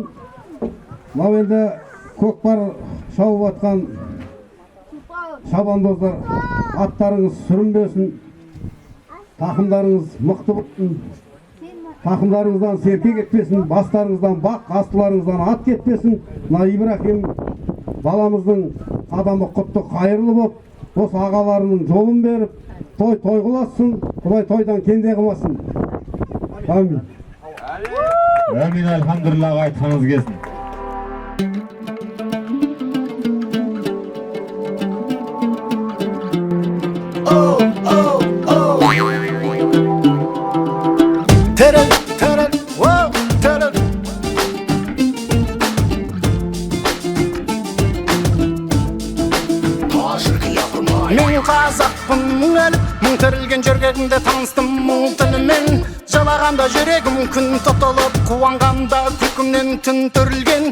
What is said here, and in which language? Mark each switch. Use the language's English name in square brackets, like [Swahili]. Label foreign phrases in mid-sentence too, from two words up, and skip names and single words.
[Kazakh] Мынау енді көкпар шауып атқан шабандоздар, аттарыңыз сүрінбесін, тақымдарыңыз мықты болсын, тақымдарыңыздан серке кетпесін, бастарыңыздан бақ, астыларыңыздан ат кетпесін. Мына Ибрахим баламыздың адамы құтты қайырлы болып, осы ағаларының жолын беріп, той қыласын, Құдай тойдан кенде қылмасын. Амин. Әмин, альхамдулилlah айтқаныңыз келсін. Terel, terel, wow, terel. Мен қазақпын өліп, мың тірілген жүргегімде таныстым мұң тілімен. Жалағанда жүрегім күн тұтылып, қуанғанда күлкімнен түн түрілген.